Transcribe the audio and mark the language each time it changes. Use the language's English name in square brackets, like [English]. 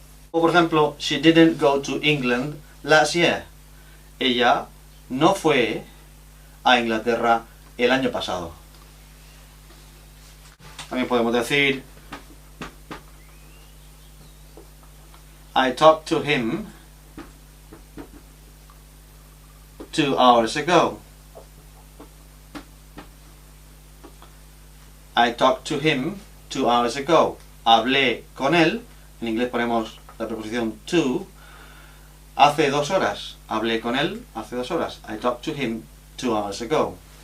[Spanish] O por ejemplo, [English] she didn't go to England last year. [Spanish] Ella no fue a Inglaterra el año pasado. También podemos decir [English] I talked to him 2 hours ago. I talked to him 2 hours ago. [Spanish] Hablé con él, en inglés ponemos la preposición to, hace 2 horas. Hablé con él hace 2 horas. [English] I talked to him 2 hours ago.